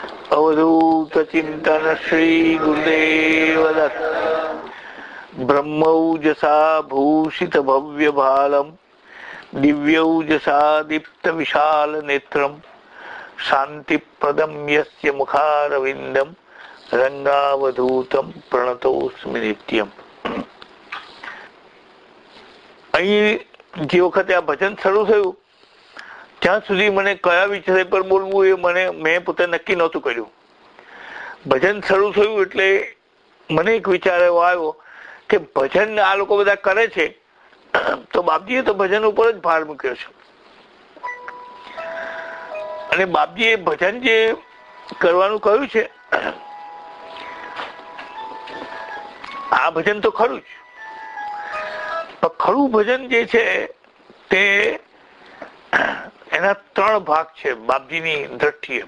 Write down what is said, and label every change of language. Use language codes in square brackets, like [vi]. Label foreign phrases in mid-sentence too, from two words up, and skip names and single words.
[sa] अवधूत चिंतन श्री गुरुदेव दत्त। ब्रह्मौजसा भूषित भव्य भालम दिव्यौजसा दीप्त विशाल नेत्रम शांति प्रदम यस्य मुखारविंदम रंगावधूतम प्रणतोस्मि नित्यम। [gu] અહીં જે વખતે આ ભજન શરૂ થયું ત્યાં સુધી મને કયા વિષય પર બોલવું એ મેં પોતે નક્કી નહોતું કર્યું. ભજન શરૂ થયું એટલે મને એક વિચાર એવો આવ્યો કે ભજન આ લોકો બધા કરે છે તો બાપજીએ તો ભજન ઉપર જ ભાર મૂક્યો છે, અને બાપજીએ ભજન જે કરવાનું કહ્યું છે આ ભજન તો ખરું જ, પણ ખરું ભજન જે છે તે એના 3 ભાગ છે બાપજીની દ્રષ્ટિએ.